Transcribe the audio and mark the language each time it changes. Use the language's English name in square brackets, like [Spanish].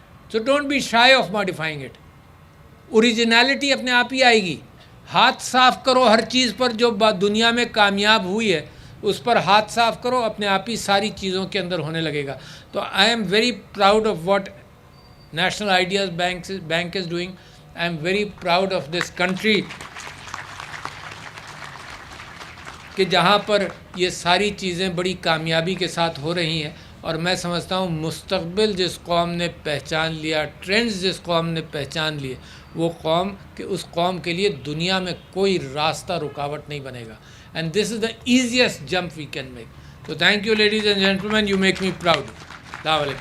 [English] So don't be shy of modifying it. [Urdu] Originality اپنے آپ ہی آئے گی. ہاتھ صاف کرو ہر چیز پر جو دنیا میں کامیاب ہوئی ہے اس پر ہاتھ صاف کرو، اپنے آپ ہی ساری چیزوں کے اندر ہونے لگے گا. [English] تو I am very proud of what National Ideas Bank is doing. I am very proud of this country [Urdu] کہ جہاں پر یہ ساری چیزیں بڑی کامیابی کے ساتھ ہو رہی ہیں. اور میں سمجھتا ہوں مستقبل جس قوم نے پہچان لیا، ٹرینڈز جس قوم نے پہچان لیے، وہ قوم کہ اس قوم کے لیے دنیا میں کوئی راستہ رکاوٹ نہیں بنے گا. [English] And this is the easiest jump we can make. تو thank you ladies and gentlemen, you make me proud. السلام علیکم.